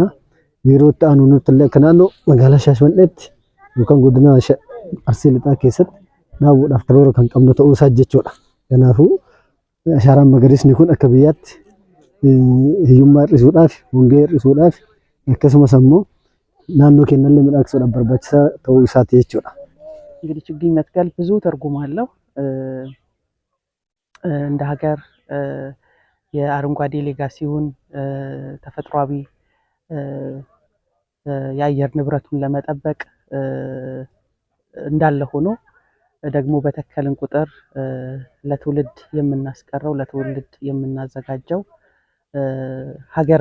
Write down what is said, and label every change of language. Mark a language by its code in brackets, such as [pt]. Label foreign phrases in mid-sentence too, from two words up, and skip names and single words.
[om] Yeroo itti aanu nuti illee akka naannoo magaalaa Shaashmanneetti yookaan godina Arsii Lixaa keessatti dhaabuudhaaf karoora kan qabnu ta'uu isaa jechuudha. Kanaafuu ashaaraan magariisni kun akka biyyaatti hiyyummaa hir'isuudhaaf, hongee hir'isuudhaaf akkasumas ammoo naannoo keenyallee miidhagsuudhaaf barbaachisaa ta'uu isaati jechuudha. [am] እንግዲህ ችግኝ መትከል ብዙ ትርጉም አለው። እንደ ሀገር የአረንጓዴ ሌጋሲውን ተፈጥሯዊ የአየር ንብረቱን ለመጠበቅ እንዳለ ሆኖ ደግሞ በተከልን ቁጥር ለትውልድ የምናስቀረው ለትውልድ የምናዘጋጀው ሀገር